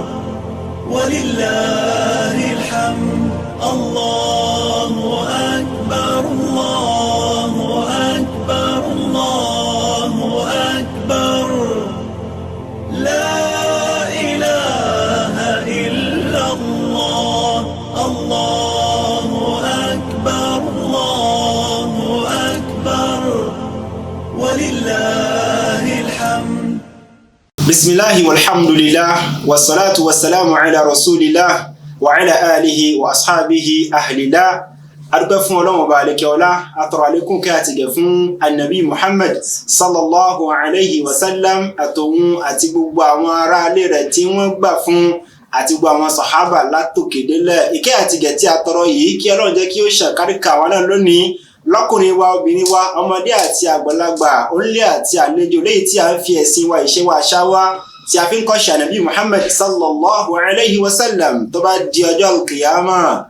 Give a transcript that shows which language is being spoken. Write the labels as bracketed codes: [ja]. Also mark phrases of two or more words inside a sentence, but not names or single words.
[ar] ولله الحمد الله أكبر الله أكبر الله أكبر لا إله إلا الله الله أكبر الله أكبر ولله الحمد. بسم الله والحمد لله والصلاة والسلام على رسول الله وعلى آله وأصحابه أهل الله. [yo] adúpẹ́ fún Ọlọ́run Ọba àlékè ọlá, atọrọ àlékún kẹ́ àti gẹ̀ fún Ànábì Muhammad [ar] صلى الله عليه وسلم [yo] àtòun àti gbogbo àwọn ará ilé rẹ̀ tí wọ́n gbà fún àti gbogbo àwọn sàhábà látòkè délẹ̀. Ìkẹ́ àti gẹ̀ tí a tọrọ yìí kí Ọlọ́run jẹ́ kí ó ṣàkáríkà wa náà lónìí, lọ́kùnrin wa, obìnrin wa, ọmọdé àti àgbàlagbà, onílé àti àlejò, léyìí tí a ń fi ẹ̀sìn wa, ìṣe wa, àṣà wa tí a fi ń kọ́ṣe Ànábì Muhammad [ar] صلى الله عليه وسلم [yo] tó bá di ọjọ́ al-qiyamah.